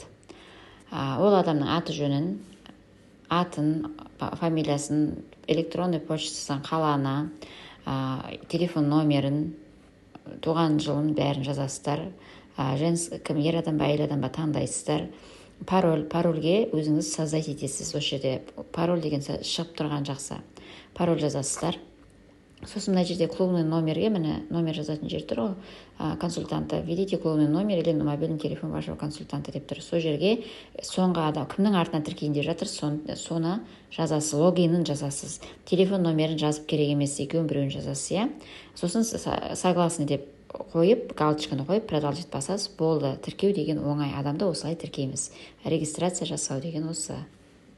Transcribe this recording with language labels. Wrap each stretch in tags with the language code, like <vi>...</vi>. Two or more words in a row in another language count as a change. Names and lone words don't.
<kk>Ол адамның аты жөнін, атын, фамилиясын,</kk> <ru>электронный почтасын,</ru> <kk>қаланы, телефон номерін, туған жылын бәрін жазасыздар. Кім, ер адам ба, әйел адам ба таңдайсыздар. Парольге өзіңіз создать етесіз. Осы жерде пароль деген шығып тұрған жақсы. Пароль жазасыздар. Сосын мына жерде</kk> <ru>клубный номерге,</ru> <kk>міне номер жазатын жер тұр ғой, консультанта.</kk> <ru>Введите клубный номер или мобильный телефон вашего консультанта</ru> <kk>деп тұр. Сол жерге соңғы адам кімнің артынан тіркейін деп жатыр, соны жазасыз, логинін жазасыз. Телефон номерін жазып керек емес, екеуін біреуін жазасыз, иә. Сосын согласны деп қойып, галочканы қойып, продолжить басасыз, болды. Тіркеу деген оңай, адамды осылай тіркейміз. Регистрация жасау деген осы.</kk>